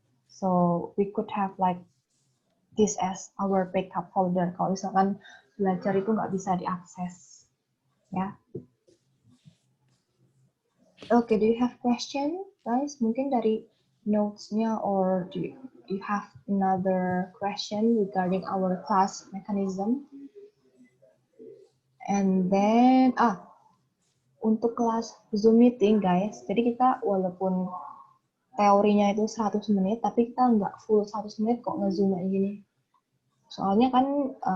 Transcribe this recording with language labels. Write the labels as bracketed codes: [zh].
[en] So we could have like this as our backup folder. [id] Kalau misalkan belajar itu nggak bisa diakses, ya. [en] Okay, do you have question, guys? [id] Mungkin dari notes-nya [en] or do you have another question regarding our class mechanism? And then, [id] untuk kelas Zoom meeting, guys, jadi kita walaupun teorinya itu 100 menit, tapi kita nggak full 100 menit kok nge-zoom kayak gini. Soalnya kan